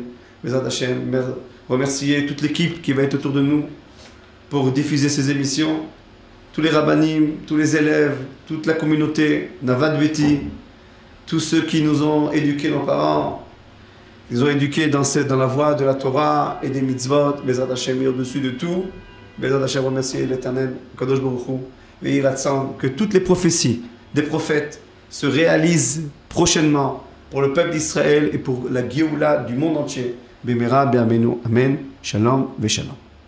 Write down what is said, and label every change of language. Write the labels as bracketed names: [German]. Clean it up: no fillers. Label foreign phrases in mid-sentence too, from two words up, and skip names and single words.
[Hebrew] בעזרת השם, [French] remercier toute l'équipe qui va être autour de nous pour diffuser ces émissions. Tous les rabbanim, tous les élèves, toute la communauté, Navad Beti, tous ceux qui nous ont éduqués, nos parents, ils ont éduqués dans la voie de la Torah et des mitzvot. [Hebrew] בעזרת השם, [French] au-dessus de tout. [Hebrew] בעזרת השם, [French] remercier l'Éternel, Kadosh Baruch Hu, et que toutes les prophéties des prophètes se réalisent prochainement pour le peuple d'Israël et pour la Géoula du monde entier. [Hebrew] במהרה בימינו אמן שלום ושלום.